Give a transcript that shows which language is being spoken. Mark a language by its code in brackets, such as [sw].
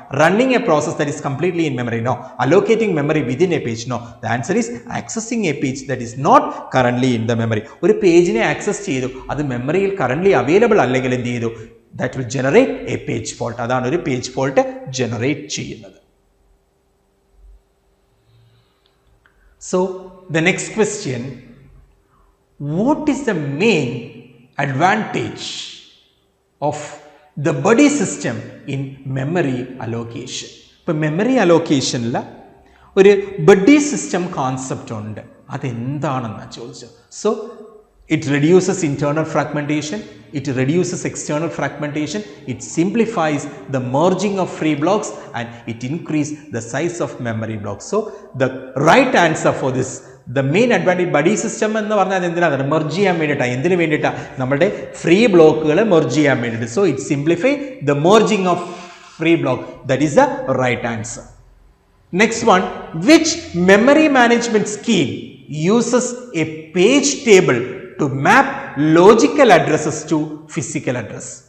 [en] Running a process that is completely in memory, no. Allocating memory within a page, no. The answer is accessing a page that is not currently in the memory. [ml] ഒരു പേജിനെ access ചെയ്തു, അത് മെമ്മറിയിൽ currently available അല്ലെങ്കിൽ എന്ത് ചെയ്തു? [en] That will generate a page fault. [ml] അതാണ് ഒരു page fault generate ചെയ്യുന്നത്. [en] So the next question, what is the main advantage of the buddy system in memory allocation? [ml] ഇപ്പോൾ മെമ്മറി അലോക്കേഷനിൽ ഒരു ബഡി സിസ്റ്റം കോൺസെപ്റ്റ് ഉണ്ട്. അതെന്താണെന്നാണ് ചോദിച്ചത്. [en] So it reduces internal fragmentation, it reduces external fragmentation, it simplifies the merging of free blocks, and it increases the size of memory blocks. So the right answer for this, the main advantage buddy system [ml] എന്ന് പറഞ്ഞാൽ എന്തിനാണ്? Merge ചെയ്യാൻ വേണ്ടിയിട്ടാണ്. എന്തിനു വേണ്ടിയിട്ടാണ്? നമ്മുടെ free ബ്ലോക്കുകൾ merge ചെയ്യാൻ വേണ്ടിയിട്ട്. [en] So it simplify the merging of free block. That is the right answer. Next one, which memory management scheme uses a page table to map logical addresses to physical address?